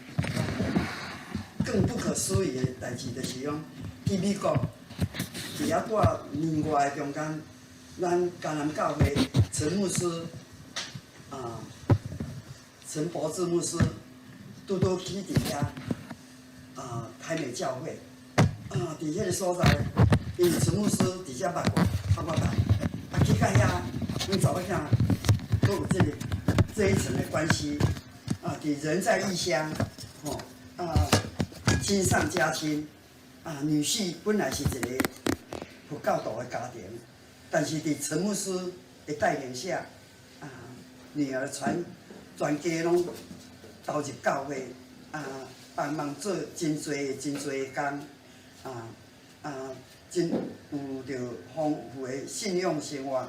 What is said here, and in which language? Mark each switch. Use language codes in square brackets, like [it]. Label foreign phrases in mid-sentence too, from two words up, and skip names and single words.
[nan] 更不可思议的代志就是讲，去美国伫遐住年外的中间，咱迦南教会陈牧师，陈伯志牧师，拄去伫遐，台美教会，伫迄个所在，因为陈牧师伫遐捌我，我捌，去到遐，阮查某囝，佫有即个这一层的关系，人在异乡，亲上加亲，女婿本来是一个有教导的家庭，但是伫陈牧师的带领下，女儿全家拢投入教会，帮忙做真侪工，真有着丰富的信仰生活。